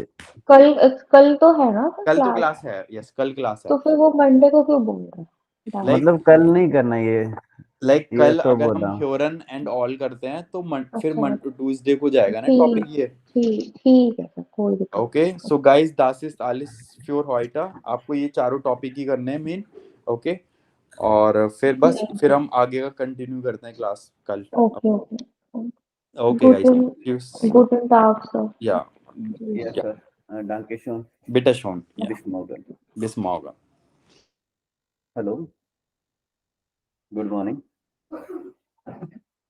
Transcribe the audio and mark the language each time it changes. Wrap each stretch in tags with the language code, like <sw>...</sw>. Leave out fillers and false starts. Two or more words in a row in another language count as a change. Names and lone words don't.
<hi>कल तो है ना कल तो क्लास, क्लास है, यस कल क्लास है। तो फिर वो मंडे को क्यों बोल रहे हैं? Like- मतलब कल नहीं करना ये लाइक ये कल तो अगर बोला। हम ह्योरन</hi> <en>and all</en> <hi>करते हैं तो फिर अच्छा, ट्यूसडे को जाएगा ना टॉपिक ये। ठीक है सर, कोई दिक्कत</hi> <en>okay so guys</en> <de>das ist alles für heute,</de> <hi>आपको ये चारों टॉपिक ही करने हैं मेन। ओके और फिर बस नहीं। फिर हम आगे का कंटिन्यू करते हैं क्लास कल। ओके ओके, ओके गाइस,</hi> <de>gut Tag सर। या</de> <en>yes sir,</en> <de>danke schön, bitte schön, bis morgen। bis morgen.</de> <en>hello, good morning.</en>